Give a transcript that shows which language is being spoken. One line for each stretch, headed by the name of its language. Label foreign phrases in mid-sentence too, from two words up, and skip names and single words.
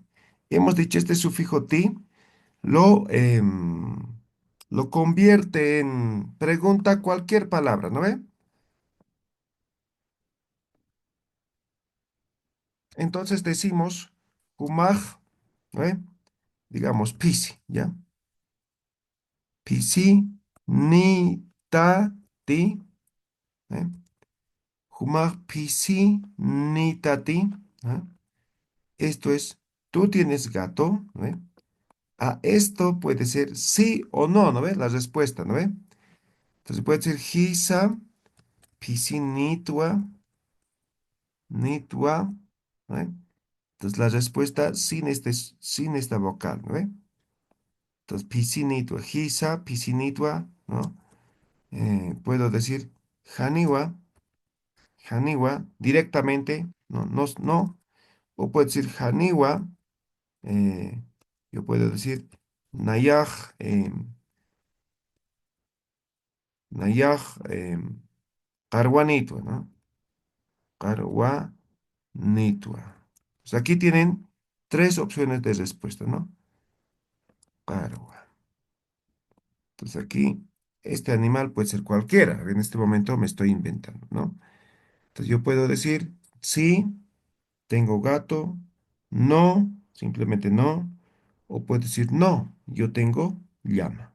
Spanish: Hemos dicho este sufijo ti, lo, em, lo convierte en pregunta cualquier palabra, ¿no ve? Entonces decimos, humaj, ¿no ve? Digamos, pisi,
Aymara: ¿ya? Pisi, ni, ta, ti, ¿eh? Humaj, pisi, ni, ta, ti,
Spanish: ¿eh? Esto es, tú tienes gato, ¿no ve? A esto puede ser sí o no, ¿no ve? La respuesta, ¿no ve? Entonces puede ser
Aymara: hisa, pisi, nitua, nitua,
Spanish: ¿no ve? Entonces la respuesta sin esta vocal, ¿no ve? Entonces,
Aymara: pisinitua, hisa, pisinitua,
Spanish: ¿no? Puedo decir
Aymara: haniwa, haniwa,
Spanish: directamente, no, no, no. O puedo decir haniwa, eh, yo puedo decir
Aymara: nayaj, nayaj, carguanitua,
Spanish: ¿no?
Aymara: Carguanitua.
Spanish: Pues aquí tienen tres opciones de respuesta, ¿no?
Aymara: Cargua.
Spanish: Entonces aquí, este animal puede ser cualquiera. En este momento me estoy inventando, ¿no? Entonces yo puedo decir, sí, tengo gato, no, simplemente no, o puedo decir, no, yo tengo llama.